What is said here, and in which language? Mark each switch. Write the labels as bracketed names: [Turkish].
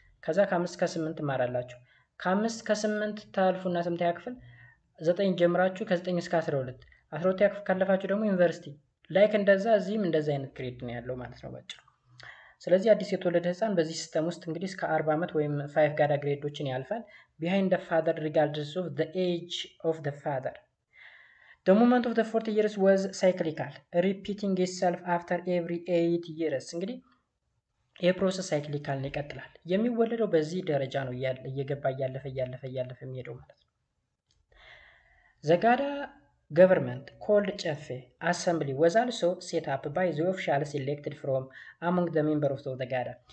[Amharic] ከዛ ከ5 እስከ 8 ትማራላችሁ። ከ5 እስከ 8 ታልፉና 8ኛ ክፍል 9 ጀምራችሁ ከ9 እስከ 12 12ኛ ክፍል ካለፋችሁ ደግሞ ዩኒቨርሲቲ ላይክ እንደዛ እዚህም እንደዛ አይነት ግሬድ ነው ያለው ማለት ነው ባጭሩ። ስለዚህ አዲስ የተወለደ ህፃን በዚህ ሲስተም ውስጥ እንግዲህ እስከ 40 ዓመት ወይም 5 ጋዳ ግሬዶችን ያልፋል። [English] behind the father regardless of the age of the father. The movement of the 40 years was cyclical, repeating itself after every 8 years. [Amharic] እንግዲህ የፕሮሰስ ሳይክሊካል ነው ይቀጥላል። የሚወለደው በዚህ ደረጃ ነው እየገባ እያለፈ የሚሄደው ማለት ነው። [English] The Gada government called ጨፌ assembly was also set up by the officials elected from among the members of the Gada።